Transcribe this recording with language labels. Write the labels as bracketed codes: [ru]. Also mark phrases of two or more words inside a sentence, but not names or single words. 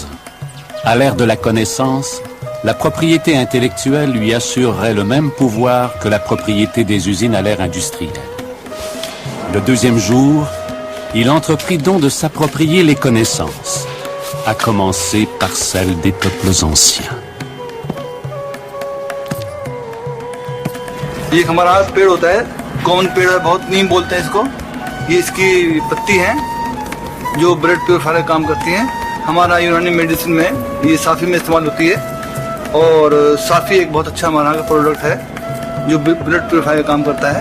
[fr] À l'ère de la connaissance, la propriété intellectuelle lui assurerait le même pouvoir que la propriété des usines à l'ère industrielle. Le deuxième jour, il entreprit donc de s'approprier les connaissances, à commencer par celles des peuples anciens. [hi] ये हमारा पेड़ होता है, कॉमन पेड़ है, बहुत नीम बोलते हैं इसको। ये इसकी पत्ती है जो [en] blood purifier [hi] का काम करती हैं। हमारा यूनानी मेडिसिन में ये साफी में इस्तेमाल होती है और साफी एक बहुत अच्छा हमारा प्रोडक्ट है जो [en] blood purifier [hi] का काम करता है।